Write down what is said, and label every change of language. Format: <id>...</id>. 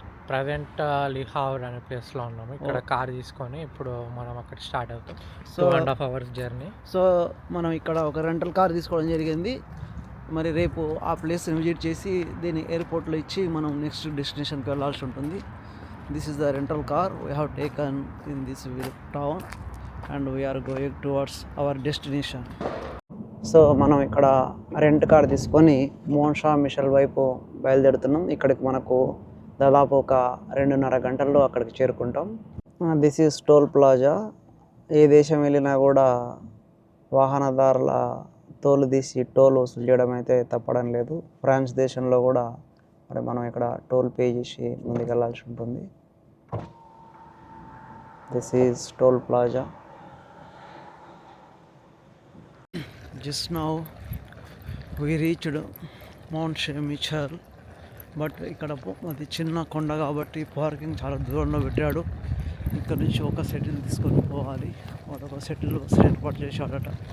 <te>Present లిహావర్ అనే ప్లేస్లో ఉన్నాము. ఇక్కడ కార్ తీసుకొని ఇప్పుడు మనం అక్కడ స్టార్ట్ అవుతాం. So</te> <en>2.5 hours journey.</en> <te>సో మనం ఇక్కడ ఒక రెంటల్ కార్ తీసుకోవడం జరిగింది. మరి రేపు ఆ ప్లేస్ని విజిట్ చేసి దీన్ని ఎయిర్పోర్ట్లో ఇచ్చి మనం నెక్స్ట్ డెస్టినేషన్కి వెళ్ళాల్సి ఉంటుంది.</te> <en>This is the rental car we have taken in this town and we are going towards our destination.</en> <te>So మనం ఇక్కడ రెంట్ కార్ తీసుకొని మౌంట్ షా మిషెల్ వైపు బయలుదేరుతున్నాం. ఇక్కడికి మనకు దాదాపు ఒక 2.5 గంటల్లో అక్కడికి చేరుకుంటాం.</te> <en>This is toll plaza.</en> <te>ఏ దేశం వెళ్ళినా కూడా వాహనదారుల తోలు తీసి టోల్ వసూలు చేయడం అయితే తప్పడం లేదు. ఫ్రాన్స్ దేశంలో కూడా మరి మనం ఇక్కడ టోల్ పే చేసి ముందుకెళ్ళాల్సి ఉంటుంది.</te> <en>This is toll plaza. Just now we reached Mount Michel.</en> <te>But ఇక్కడ అది చిన్న కొండ కాబట్టి పార్కింగ్ చాలా దూరంలో పెట్టాడు. ఇక్కడ నుంచి ఒక సెటిల్ తీసుకొని పోవాలి. వాడు ఒక సెటిల్ ఏర్పాటు చేశాడట.</te>